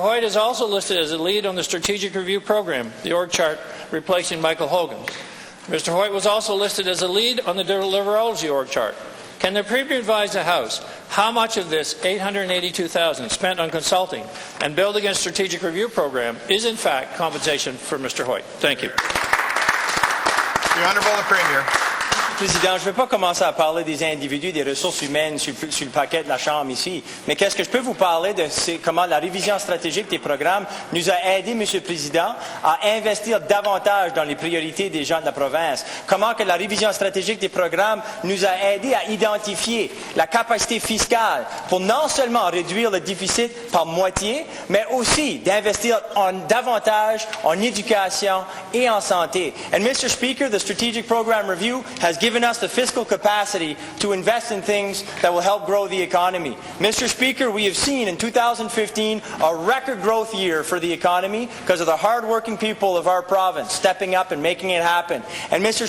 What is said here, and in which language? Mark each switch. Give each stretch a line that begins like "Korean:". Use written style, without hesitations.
English: Hoyt is also listed as a lead on the Strategic Review Program, the org chart replacing Michael Hogan. Mr. Hoyt was also listed as a lead on the Deliverology org chart. Can the Premier advise the House how much of this $882,000 spent on consulting and building a Strategic Review Program is in fact compensation for Mr. Hoyt? Thank you. The Honourable Premier.
French: Président, je ne vais pas commencer à parler des individus, des ressources humaines sur le paquet de la Chambre ici, mais qu'est-ce que je peux vous parler de comment la révision stratégique des programmes nous a aidé, Monsieur le Président, à investir davantage dans les priorités des gens de la province. Comment que la révision stratégique des programmes nous a aidé à identifier la capacité fiscale pour non seulement réduire le déficit par moitié, mais aussi d'investir davantage en éducation et en santé.
English: And Mr. Speaker, the Strategic Program Review has given us the fiscal capacity to invest in things that will help grow the economy. Mr. Speaker, we have seen in 2015 a record growth year for the economy because of the hard-working people of our province stepping up and making it happen. And Mr.